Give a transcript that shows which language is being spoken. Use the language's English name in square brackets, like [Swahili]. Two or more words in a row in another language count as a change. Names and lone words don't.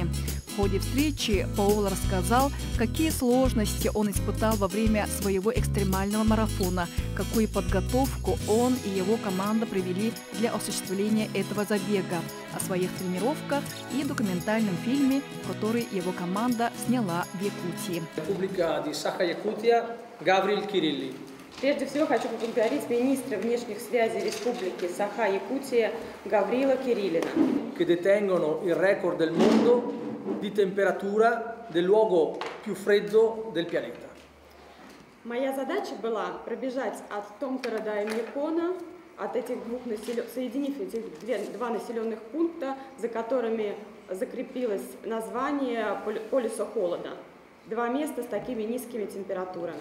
[Russian] В ходе встречи Паоло рассказал, какие сложности он испытал во время своего экстремального марафона, какую подготовку он и его команда провели для осуществления этого забега, о своих тренировках и документальном фильме, который его команда сняла в Якутии. Республика Саха-Якутия Гаврил Кирилли. Прежде всего хочу поблагодарить министра внешних связей Республики Саха-Якутия Гаврила Кириллина, [Italian] che detengono il record del mondo di temperatura del luogo più freddo del pianeta. [Russian] Моя задача была пробежать от Томтора до Эймекона, соединив эти два населенных пункта, за которыми закрепилось название полюса холода. Два места с такими низкими температурами.